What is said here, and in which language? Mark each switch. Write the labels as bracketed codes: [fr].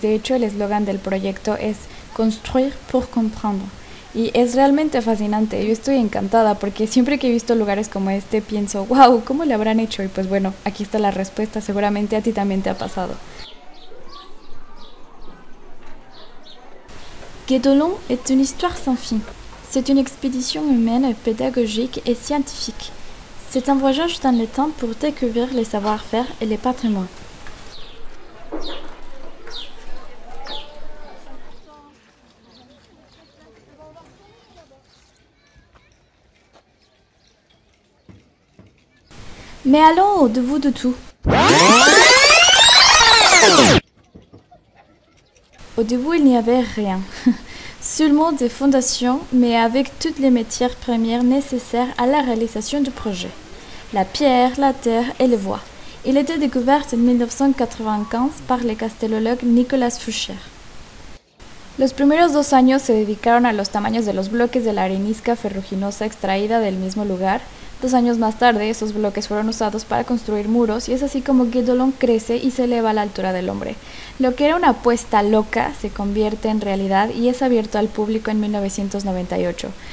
[es] De hecho, el eslogan del proyecto es construire pour comprendre. Y es realmente fascinante, yo estoy encantada porque siempre que he visto lugares como este pienso, wow, ¿cómo le habrán hecho? Y pues bueno, aquí está la respuesta, seguramente a ti también te ha pasado. [fr] Guédelon est une histoire sans fin. C'est une expédition humaine, pédagogique et scientifique. C'est un voyage dans le temps pour découvrir les savoir-faire et les patrimoines. Mais allons au-devant de tout. Au début, il n'y avait rien. Seulement des fondations, mais avec toutes les matières premières nécessaires à la réalisation du projet. La pierre, la terre et les voies. Il était découvert en 1995 par le castellólogo Nicolas Foucher. [es] Los primeros 2 años se dedicaron a los tamaños de los bloques de la arenisca ferruginosa extraída del mismo lugar. 2 años más tarde, esos bloques fueron usados para construir muros y es así como Guédolon crece y se eleva a la altura del hombre. Lo que era una apuesta loca se convierte en realidad y es abierto al público en 1998.